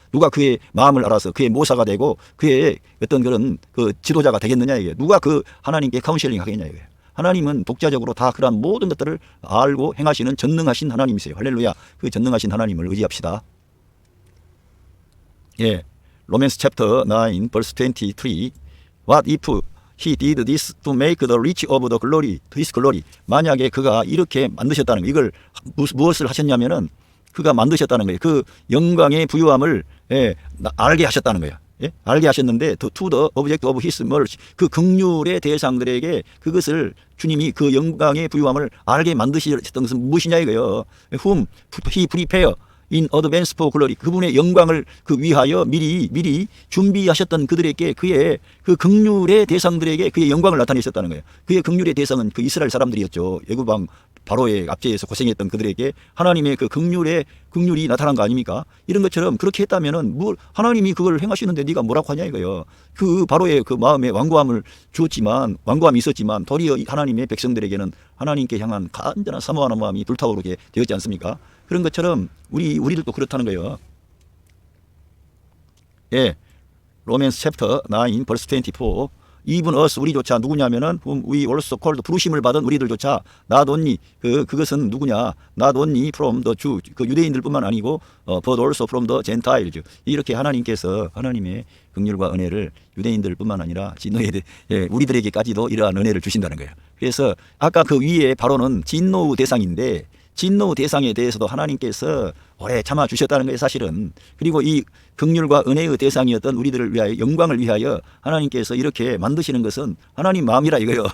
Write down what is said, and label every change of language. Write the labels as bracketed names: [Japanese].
[Korean] 누가 그의 마음을 알아서 그의 모사가 되고 그의 어떤 그런 그 지도자가 되겠느냐 이게. 누가 그 하나님께 카운셀링 하겠냐 이게. 하나님은 독자적으로 다 그러한 모든 것들을 알고 행하시는 전능하신 하나님이세요. 할렐루야. 그 전능하신 하나님을 의지합시다. [English] 예, 로맨스 챕터 9 verse 23. What if he did this to make the rich of the glory, his glory. [Korean] 만약에 그가 이렇게 만드셨다는 거, 이걸 무엇을 하셨냐면은 그가 만드셨다는 거예요. 그 영광의 부유함을 알게 하셨다는 거예요. 예? 알게 하셨는데 [English] to the object of his mercy. [Korean] 그 긍휼의 대상들에게 그것을 주님이 그 영광의 부유함을 알게 만드셨던 것은 무엇이냐 이거예요. [English] Whom he prepare in advance for glory. [Korean] 그분의 영광을 그 위하여 미리 준비하셨던 그들에게 그의 그 긍휼의 대상들에게 그의 영광을 나타내셨다는 거예요. 그의 긍휼의 대상은 그 이스라엘 사람들이었죠. 애굽왕 바로의 압제에서 고생했던 그들에게 하나님의 그 긍휼이 나타난 거 아닙니까? 이런 것처럼 그렇게 했다면은 하나님이 그걸 행하시는데 네가 뭐라고 하냐 이거예요. 그 바로의 그 마음에 완고함이 있었지만 도리어 하나님의 백성들에게는 하나님께 향한 간절한 사모하는 마음이 불타오르게 되었지 않습니까? 그런 것처럼 우리들도 그렇다는 거예요. [English] 예, 로맨스 챕터 9 verse 24. even us, [Korean] 우리조차 누구냐면은 [English] whom we also called, [Korean] 부르심을 받은 우리들조차 [English] not only [Korean] 그것은 누구냐, [English] not only from the Jew, [Korean] 그 유대인들뿐만 아니고 [English] but also from the Gentiles. [Korean] 이렇게 하나님께서 하나님의 긍휼과 은혜를 유대인들뿐만 아니라 우리들에게까지도 이러한 은혜를 주신다는 거예요. 그래서 아까 그 위에 바로는 진노의 대상인데 진노 대상에 대해서도 하나님께서 오래 참아 주셨다는 거예요, 사실은. 그리고 이 긍휼과 은혜의 대상이었던 우리들을 위하여, 영광을 위하여 하나님께서 이렇게 만드시는 것은 하나님 마음이라 이거요.